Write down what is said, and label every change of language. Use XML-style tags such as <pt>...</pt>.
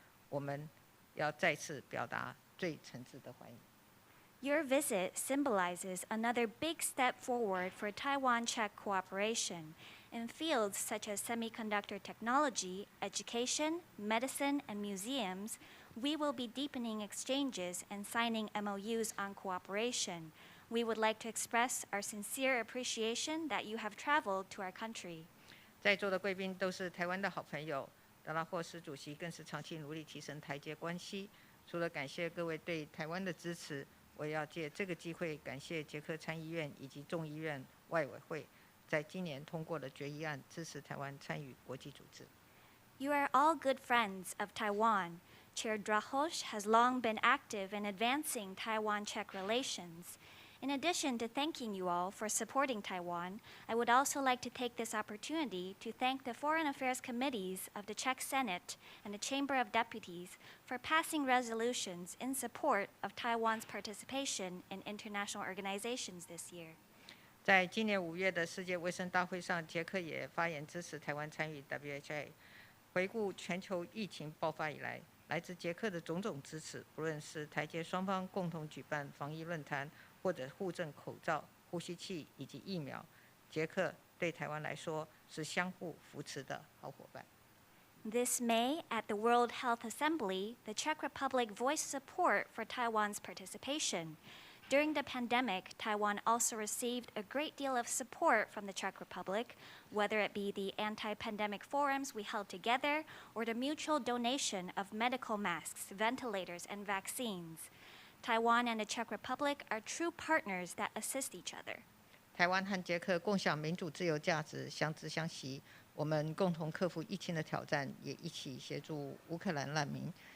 <zh>我们要再次表达最诚挚的欢迎。</zh> <en>Your visit symbolizes another big step forward for Taiwan-Czech cooperation in fields such as semiconductor technology, education, medicine, and museums. We will be deepening exchanges and signing MOUs on cooperation. We would like to express our sincere appreciation that you have traveled to our country.</en> <zh>在座的贵宾都是台湾的好朋友，德拉霍斯主席更是长期努力提升台捷关系。除了感谢各位对台湾的支持，我也要借这个机会感谢捷克参议院以及众议院外委会，在今年通过了决议案，支持台湾参与国际组织。</zh> <en>You are all good friends of Taiwan. Chair Drahoš has long been active in advancing Taiwan-Czech relations. In addition to thanking you all for supporting Taiwan, I would also like to take this opportunity to thank the Foreign Affairs Committees of the Czech Senate and the Chamber of Deputies for passing resolutions in support of Taiwan's participation in international organizations this year.</en> <zh>在今年5月的世界卫生大会上，捷克也发言支持台湾参与 WHO。回顾全球疫情爆发以来，来自捷克的种种支持，不论是台捷双方共同举办防疫论坛，或者互赠口罩、呼吸器以及疫苗，捷克对台湾来说是相互扶持的好伙伴。</zh> <en>This May, at the World Health Assembly, the Czech Republic voiced support for Taiwan's participation. During the pandemic, Taiwan also received a great deal of support from the Czech Republic, whether it be the anti-pandemic forums we held together or the mutual donation of medical masks, ventilators, and vaccines. Taiwan and the Czech Republic are true partners that assist each other.</en> <zh>台湾和捷克共享民主自由价值，相知相惜。我们共同克服疫情的挑战，也一起协助乌克兰难民。</zh>